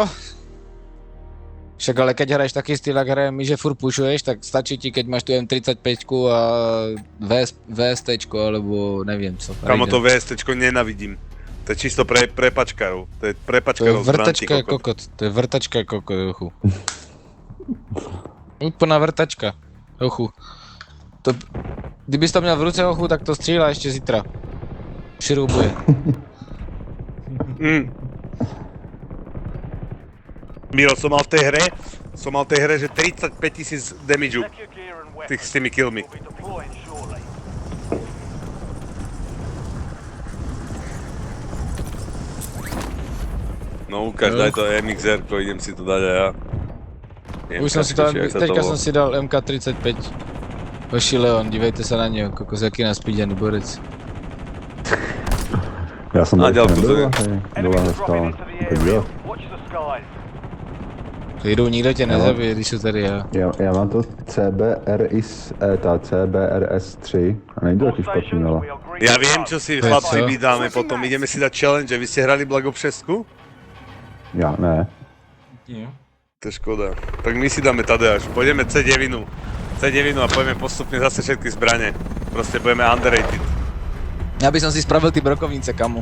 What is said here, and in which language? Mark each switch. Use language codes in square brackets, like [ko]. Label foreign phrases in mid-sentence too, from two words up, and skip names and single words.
[sk] Však ale keď hraješ taký styl, ak hrajem my, že furt pušuješ, tak stačí ti, keď máš tu M35 a VST alebo neviem co. Kamo, to VST nenavidím. To je čisto pre pačkárov. To je pre pačkárov z Branti, kokot. To je vrtačka kokot, ochu. Úplná vrtačka, ochu. [cs] To, kdyby si to měl v ruce, ochu, tak to střílá ešte zítra. Širubuje. [sk] Miro, som mal v tej hre, že 35 000 damage [en] Check your gear and [sk] s [en] weapons. [sk] tými killmi. [en] We'll be deploying shortly. [sk] No ukáž, daj to MXR-ko, idem si to dať aj ja. Už som si to, či jak sa [cs] teďka volá. [sk] som si dal MK35. Hoši Leon, dívejte sa na neho, kokos, [cs] jaký naspídený borec. Já jsem A tady dělku to nebyl, je. a tady dole [en] Enemies [cs] nestál. [en] dropping into the [cs] Tak jo. [en] area. Watch the skies. [cs] Jiru, nikdo tě nezabije, když jsou tady já. Já mám to CBRS3 a není to [en] All [cs] taky špatný, [en] stations, [cs] ale [en] we are green [sk] Ja to viem, [en] go. [sk] čo si To je chlapci [cs] co? [sk] vydáme potom, ideme si dať challenge. Vy ste hrali Black Ops 6? [cs] já ne. [sk] Nie. To je škoda. Tak my si dáme Tadeáš, pôjdeme C9 a pôjdeme postupne zase všetky zbrane. Proste budeme underrated. [cs] Já bych si spravil ty brokovnice, kamu.